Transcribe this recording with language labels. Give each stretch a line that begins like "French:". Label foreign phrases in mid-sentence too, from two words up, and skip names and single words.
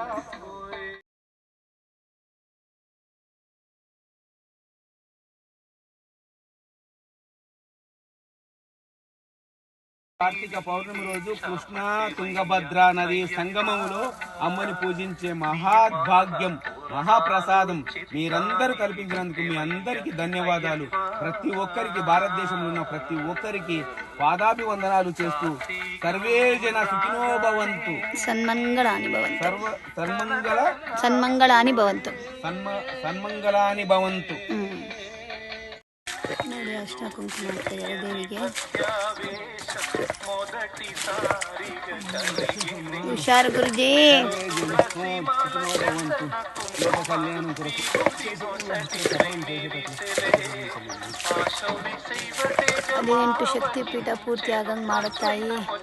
Telugu: కార్తీక పౌర్ణమి రోజు కృష్ణా తుంగభద్ర నది సంగమములో అమ్మని పూజించే మహాభాగ్యం, మహాప్రసాదం మీరందరూ కల్పించినందుకు మీ అందరికీ ధన్యవాదాలు. ప్రతి ఒక్కరికి, భారతదేశంలో ఉన్న ప్రతి ఒక్కరికి పాదాభివందనాలు చేస్తూ
Sanskrit: సర్వే జన సుఖినో భవంతు, సన్మంగళాని భవంతు, సన్మంగళాని భవంతు.
Kannada: ನೋಡಿ ಅಷ್ಟ ಕುಂಕುಮ ಮಾಡ್ತಿದ್ದಾರೆ ದೇವಿಗೆ. ಹುಷಾರು ಗುರುಜಿ. 18 ಶಕ್ತಿಪೀಠ ಪೂರ್ತಿ ಆಗಂಗೆ ಮಾಡುತ್ತಾಯಿ.